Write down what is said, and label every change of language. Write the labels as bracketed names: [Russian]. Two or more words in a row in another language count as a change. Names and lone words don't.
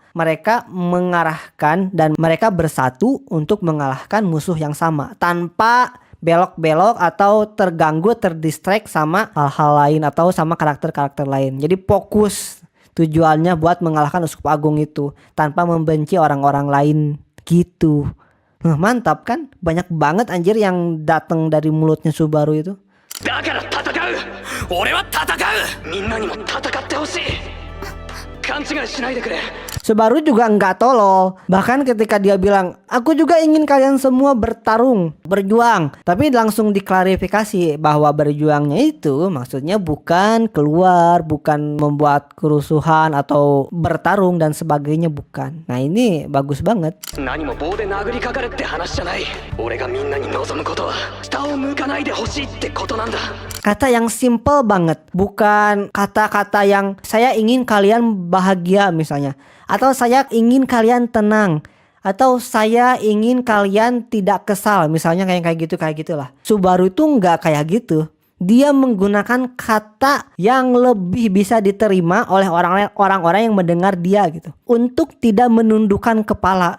[Indonesian] Mereka mengarahkan dan mereka bersatu untuk mengalahkan musuh yang sama tanpa belok-belok atau terganggu, terdistract sama hal-hal lain atau sama karakter-karakter lain. Jadi fokus tujuannya buat mengalahkan uskup agung itu tanpa membenci orang-orang lain gitu. Mantap kan? Banyak banget anjir yang datang dari mulutnya Subaru itu. [Japanese] だから戦う。俺は戦う。みんなにも戦ってほしい。勘違いしないでくれ。 [Indonesian] Subaru juga nggak tolol. Bahkan ketika dia bilang, aku juga ingin kalian semua bertarung, berjuang. Tapi langsung diklarifikasi bahwa berjuangnya itu maksudnya bukan keluar, bukan membuat kerusuhan atau bertarung dan sebagainya, bukan. Nah ini bagus banget. [Japanese] 何も棒で殴りかかるって話じゃない。俺がみんなに望むことは下を向かないでほしいってことなんだ。 [Indonesian] Kata yang simple banget, bukan kata-kata yang saya ingin kalian bahagia misalnya, atau saya ingin kalian tenang, atau saya ingin kalian tidak kesal misalnya, kayak gitulah. Subaru itu nggak kayak gitu. Dia menggunakan kata yang lebih bisa diterima oleh orang-orang yang mendengar dia gitu, untuk tidak menundukkan kepala.